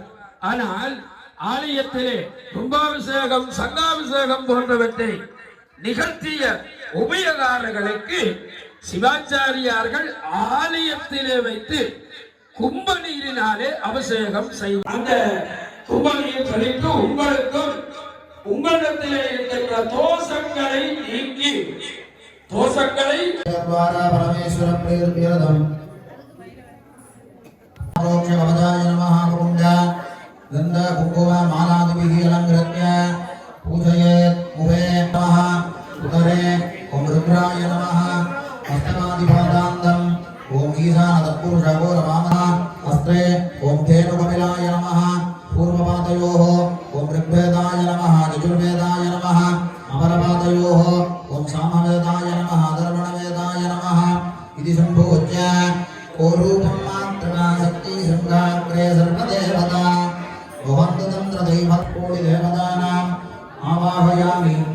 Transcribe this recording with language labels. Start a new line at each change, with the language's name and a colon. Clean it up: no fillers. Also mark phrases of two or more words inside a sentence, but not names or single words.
Tamil: ஆனால் ஆலயத்திலே கும்பாபிஷேகம், சங்காபிஷேகம் போன்றவற்றை நிகழ்த்திய உபயகாரர்களுக்கு சிவாச்சாரியார்கள் ஆலயத்திலே வைத்து கும்ப நீரினாலே அபிஷேகம் செய்வார். அந்த கும்ப நீர் தெளித்து உங்களுக்கும் உங்களிடத்திலே இருக்கின்ற தோஷங்களை நீக்கி தோஷங்களை
Sanskrit: परमेश्वर प्रीतम् गंध कुंकुम मालादिभिः अलंकृत्य पूजयेत् मुखे नमः उदरे ओम रुद्राय नमः हस्तमादिपादान्तम् ओम ईशान तत्पुरुषो नमः हस्ते ओम धेनुकपिलाय नमः पूर्वपादयोः ओम ऋग्वेदाय नमः यजुर्वेदाय नमः अमरपादयोः ओम सामवेदाय नमः अथर्वणवेदाय नमः इति सम्भूत्य कोरूपं मात्रमा शक्ति शृङ्गाग्रे सर्वदेवता भवन्ततन्त्र दैवत्कोटि देवतानाम् आवाहयामि